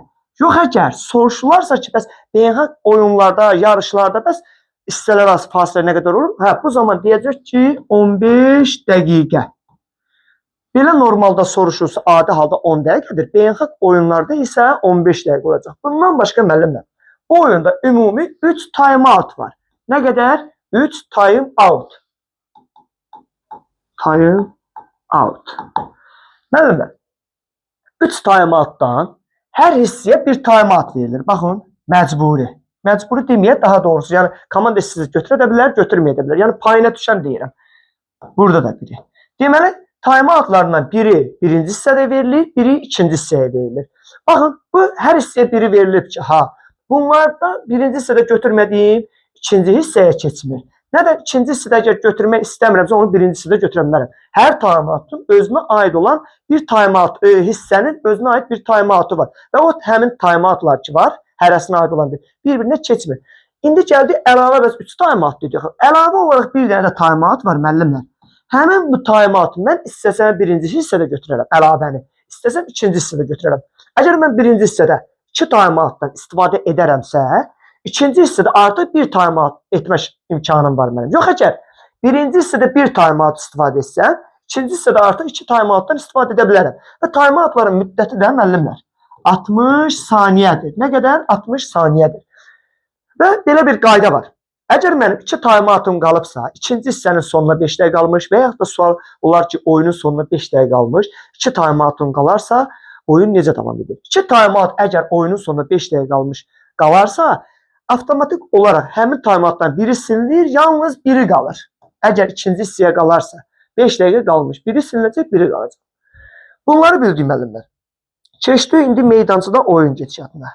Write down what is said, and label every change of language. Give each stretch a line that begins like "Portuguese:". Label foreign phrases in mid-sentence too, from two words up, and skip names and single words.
Azerbaijani: Yox, əgər soruşularsa ki, bəs beynəlxalq oyunlarda, yarışlarda bəs hissələr arası fasilə nə qədər olur? Hə, bu zaman deyəcək ki, 15 dəqiqə. Belə normalda soruşulsa adi halda 10 dəqiqədir. Beynəlxalq oyunlarda isə 15 dəqiqə olacaq. Bundan başqa müəllimlər, bu oyunda ümumi 3
English: time out
Azerbaijani: var. Nə qədər? 3
English: time out. Time out.
Azerbaijani: Müəllimlər, 3
English: time outdan
Azerbaijani: hər hissəyə bir
English: time out
Azerbaijani: verilir. Baxın, məcburi. Məcburi deməyə daha doğrusu, yəni komanda sizi götürə də bilər, götürməyə də bilər. Yəni payına düşən deyirəm. Burada da biri. Deməli,
English: time outlarından
Azerbaijani: biri birinci hissədə verilir, biri ikinci hissəyə verilir. Baxın, bu hər hissəyə biri verilib ki, ha, bunlarda birinci hissədə götürmədiyim ikinci hissəyə keçmir. Nə də ikinci hissədə əgər götürmək istəmirəmsə, onu birinci hissədə götürə bilərəm. Hər
English: time outun
Azerbaijani: özünə aid olan bir
English: time out,
Azerbaijani: hissənin özünə aid bir
English: time outu
Azerbaijani: var. Və o həmin
English: time outlar
Azerbaijani: ki var, hərəsinə aid olan bir-birinə keçmir. İndi gəldik əlavə bəs 3
English: time out
Azerbaijani: dedik. Əlavə olaraq bir dənə də
English: time out
Azerbaijani: var müəllimlər. Həmin bu
English: time out'u
Azerbaijani: mən istəsəm birinci hissədə götürərəm əlavəni, istəsəm ikinci hissədə götürərəm. Əgər mən birinci hissədə 2
English: time out'dan
Azerbaijani: istifadə edərəmsə, ikinci hissədə artıq bir
English: time out
Azerbaijani: etmək imkanım var mənim. Yox, əgər birinci hissədə bir
English: time out
Azerbaijani: istifadə etsəm, ikinci hissədə artıq 2
English: time out'dan
Azerbaijani: istifadə edə bilərəm. Və
English: time out'ların
Azerbaijani: müddəti də müəllimlər 60 saniyədir. Nə qədər? 60 saniyədir. Və belə bir qayda var. Əgər mənim 2
English: time out'um
Azerbaijani: qalıbsa, ikinci hissənin sonuna 5 dəqiqə qalmış və yaxud da sual olar ki, oyunun sonuna 5 dəqiqə qalmış, 2
English: time out'um
Azerbaijani: qalarsa, oyun necə davam edir? 2
English: time out
Azerbaijani: əgər oyunun sonuna 5 dəqiqə qalmış qalarsa, avtomatik olaraq həmin
English: time out'dan
Azerbaijani: biri silinir, yalnız biri qalır. Əgər ikinci hissəyə qalarsa, 5 dəqiqə qalmış, biri silinəcək, biri qalacaq. Bunları bildik müəllimlər. Keçdik indi meydançada oyun gedişatına.